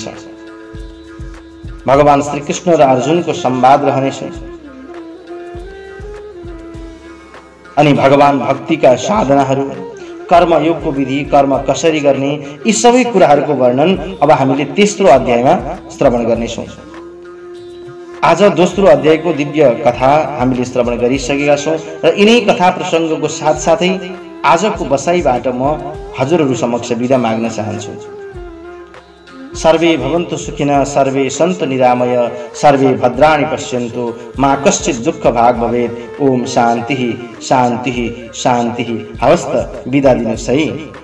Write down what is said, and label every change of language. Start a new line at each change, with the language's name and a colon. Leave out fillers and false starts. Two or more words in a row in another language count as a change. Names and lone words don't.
Nepali: भगवान श्री कृष्ण र अर्जुनको संवाद रहनेछ अनि भगवान भक्तिका साधनाहरू, कर्मयोगको विधि, कर्म कसरी गर्ने, यी सबै कुराहरूको वर्णन अब हामीले तेस्रो अध्यायमा श्रवण गर्नेछौँ। आज दोस्रो अध्यायको दिव्य कथा हामीले श्रवण गरिसकेका छौँ र यिनै कथा प्रसङ्गको साथसाथै आजको बसाइबाट म हजुरहरू समक्ष बिदा माग्न चाहन्छु।
Sanskrit: सर्वे भवन्तु सुखिनः, सर्वे सन्तु निरामय, सर्वे भद्राणि पश्यन्तु, मा कश्चित् दुःख भाग भवेत्। ओम शान्तिः शान्तिः शान्तिः।
Nepali: हवस् त बिदा दिनुहोस् है।